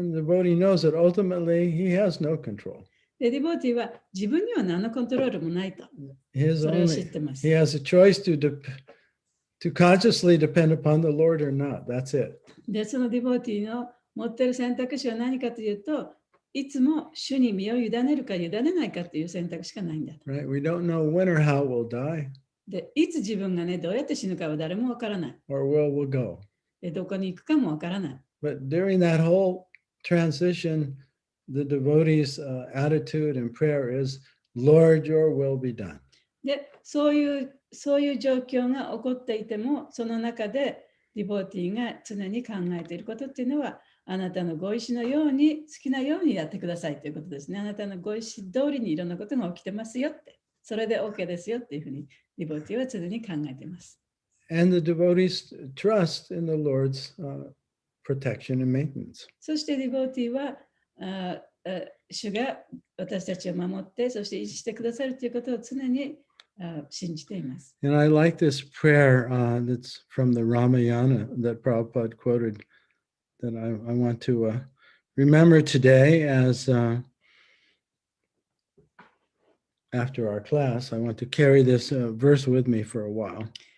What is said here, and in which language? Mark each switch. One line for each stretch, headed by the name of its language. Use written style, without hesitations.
English: And the devotee knows that ultimately he has no control.
Japanese: で、ディボーティーは自分には何のコントロールもないと。
English: His
Japanese: それを知
English: only,
Japanese: ってます。
English: he has a choice to consciously depend upon the Lord or not. That's it.
Japanese: で、そのディボーティーの持っている選択肢は何かというと、いつも主に身を委ねるか委ねないかという選択しかないんだと。
English: Right? We don't know when or how we'll die
Japanese: で、いつ自分がね、どうやって死ぬかは誰もわからない。
English: or where we'll go.
Japanese: で、どこに行くかもわからない。
English: But during that whole transition, the devotee's attitude and prayer is, "Lord, your will be done."
Japanese: で、そういう状況が起こっていても、その中でディボーティーが常に考えていることっていうのは、あなたのご意志のように、好きなようにやってくださいということですね。あなたのご意志通りにいろんなことが起きてますよって、それで OK ですよっていうふうにディボーティーは常に考えています。
English: And the devotees trust in the Lord's protection and maintenance.
Japanese: そしてディボーティーは主が私たちを守って、そして維持してくださるということを常に信じています。
English: And I like this prayer that's from the Ramayana that Prabhupada quoted that I want to remember today as after our class. I want to carry this verse with me for a while.